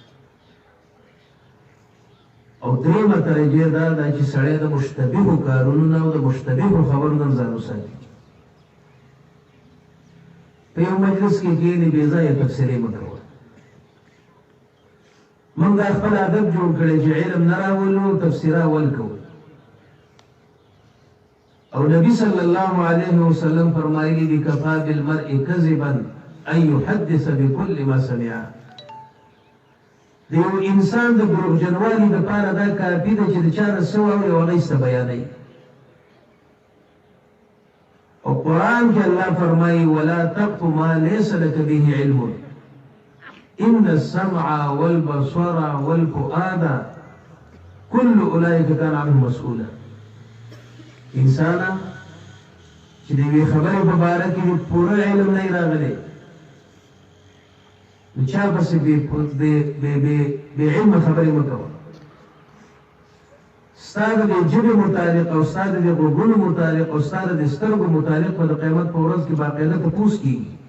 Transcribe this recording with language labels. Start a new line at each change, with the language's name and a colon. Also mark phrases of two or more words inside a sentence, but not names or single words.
Pashto: او دریمه درجه دا ده چې سړی د مشتبهو کارونو نه او د مشتبهو خبرو نه ځان وساتي په یو مجلس کې کښېنې بې ځایه تبصرې مه کوه موږ دا خپل ادب جوړ کړی چې علم نه راولو تفسیره اول کوو او نبی صلی الله علیه وسلم فرمایلی دي
Arabic: کفا بالمرء کذبا ان يحدث بكل ما سمع
Pashto: د یو انسان د دروغجنوالي دپاره دا کافي ده چې د چا نه څه واوري او هغه یې بیانوي او قرآن کې الله فرمایي
Arabic: ولا تقف ما ليس لك به علم ان السمع والبصر والفؤاد كل اولئك كان عنه مسؤولا
Pashto: انسانا چې د یوې خبرې په باره کې پوره علم نه راغلی نو چا پسې بې علمه خبرې مه کوه ستا د دې ژبې متعلق او ستا د دې غوږونو متعلق او ستا د دې سترګو متعلق به د قیامت په ورځ کې باقاعده تپوس کېږي